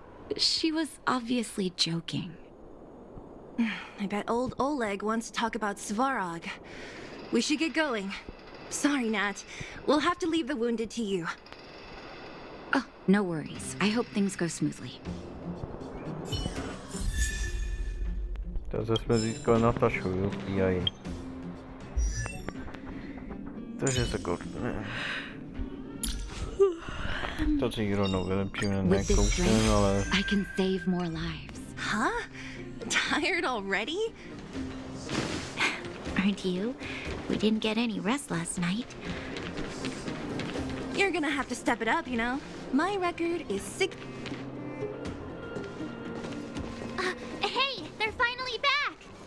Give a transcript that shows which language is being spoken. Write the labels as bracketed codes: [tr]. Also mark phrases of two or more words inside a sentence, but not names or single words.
[en] She was obviously joking. I bet old Oleg wants to talk about Svarog. We should get going. Sorry, Nat. We'll have to leave the wounded to you. Oh, no worries. I hope things go smoothly. [cs] Takže jsme získali Natašu, jo, PI. Takže se koukne. To si rovnou vylepšíme, nekouknem, ale... [en] I can save more lives. Huh? Tired already? Aren't you? We didn't get any rest last night. You're gonna have to step it up, you know? My record is 6... Hey, they're finally back!